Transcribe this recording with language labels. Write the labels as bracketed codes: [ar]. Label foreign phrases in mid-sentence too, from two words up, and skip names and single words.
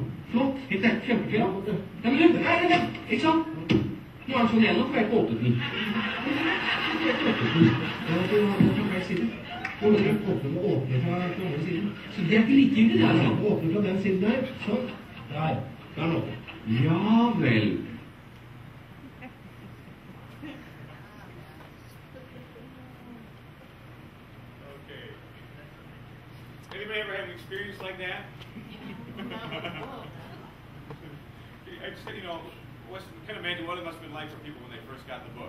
[no] Flott, kjempefint. Ja, men ikke sant? Nå er den sånn igjennom, for jeg ikke åpnet den. Jeg ikke åpnet den. Fra hver side. Nå må dere åpne fra andre siden. Så det er ikke likegyldig, det her. Åpne fra den siden der, sånn. Der. Der nå. Ja vel. [en] Anybody ever have an experience like that? I just, kind of imagine what it must have been like for people when they first got the book.